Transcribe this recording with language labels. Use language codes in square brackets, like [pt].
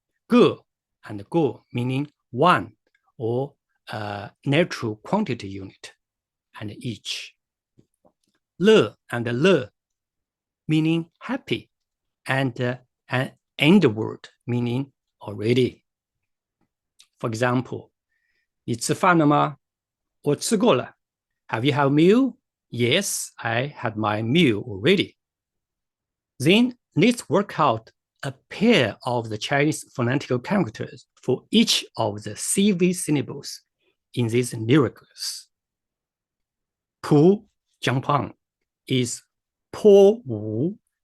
[en] 个 and 个 meaning one or natural quantity unit, and each. 乐 and 乐 meaning happy, and an end word meaning already. [zh] For example, 你吃饭了吗？我吃过了。 [en] Have you had a meal? Yes, I had my meal already. Then let's work out a pair of the Chinese phonetical characters for each of the CV syllables in these lyrics. Pu, jump on, is po wu.